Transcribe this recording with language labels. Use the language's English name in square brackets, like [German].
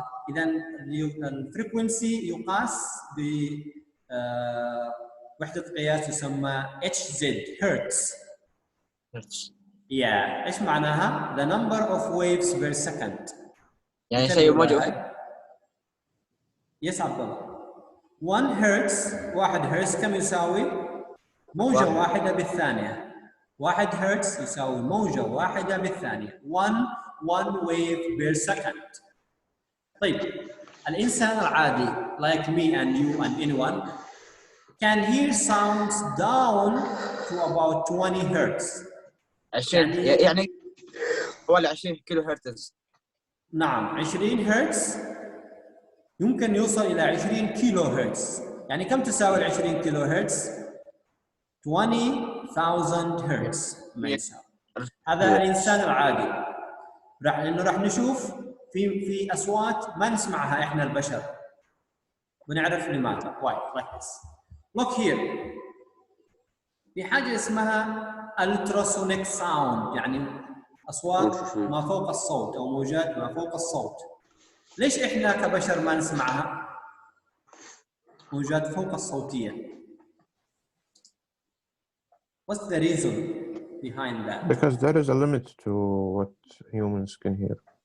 [Arabic] إذا الفريكونسي يقاس بوحدة قياس تسمى HZ Hertz. [English] Yeah. [Arabic] إيش معناها؟ [English] The number of waves per second. [Arabic] يعني شيء موجة. Yes عبد الله. 1 هرتز 1 هرتز كم يساوي؟ موجة واحدة بالثانية. 1 هرتز يساوي موجة واحدة بالثانية. [English] 1 wave per second. [Arabic] طيب الإنسان العادي [English] like me and you and anyone can hear sounds down to about 20 hertz. [Arabic] 20 يعني حوالي 20 كيلو هرتز. نعم 20 هرتز يمكن يوصل إلى 20 كيلو هرتز. يعني كم تساوي 20 كيلو هرتز؟ 20,000 هرتز ما يساوي. هذا الإنسان العادي. لأنه راح نشوف في أصوات ما نسمعها إحنا البشر. ونعرف لماذا. [English] Why? Like this. Look here. [Arabic] في حاجة اسمها ultrasonic sound يعني أصوات ما فوق الصوت أو موجات ما فوق الصوت. ليش إحنا كبشر ما نسمعها؟ موجات فوق الصوتية. [English] What's the reason behind that? Because there is a limit to what humans can hear.